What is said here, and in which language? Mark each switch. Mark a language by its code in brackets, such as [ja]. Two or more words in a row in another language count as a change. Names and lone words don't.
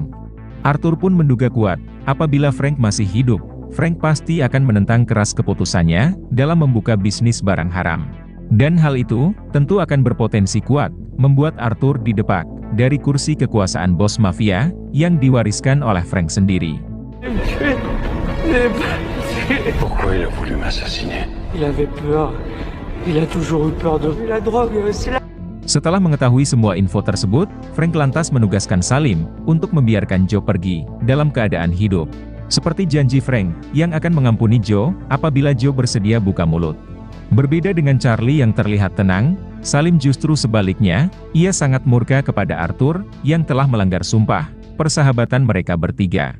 [id] Arthur pun menduga kuat, apabila Frank masih hidup, Frank pasti akan menentang keras keputusannya, dalam membuka bisnis barang haram. Dan hal itu, tentu akan berpotensi kuat, membuat Arthur didepak dari kursi kekuasaan bos mafia, yang diwariskan oleh Frank sendiri. [fr] Pourquoi il a voulu m'assassiner? Il avait peur. Il a toujours eu peur de la drogue. C'est la... [id] Setelah mengetahui semua info tersebut, Frank lantas menugaskan Salim untuk membiarkan Joe pergi dalam keadaan hidup. Seperti janji Frank, yang akan mengampuni Joe apabila Joe bersedia buka mulut. Berbeda dengan Charlie yang terlihat tenang, Salim justru sebaliknya, ia sangat murka kepada Arthur yang telah melanggar sumpah persahabatan mereka bertiga.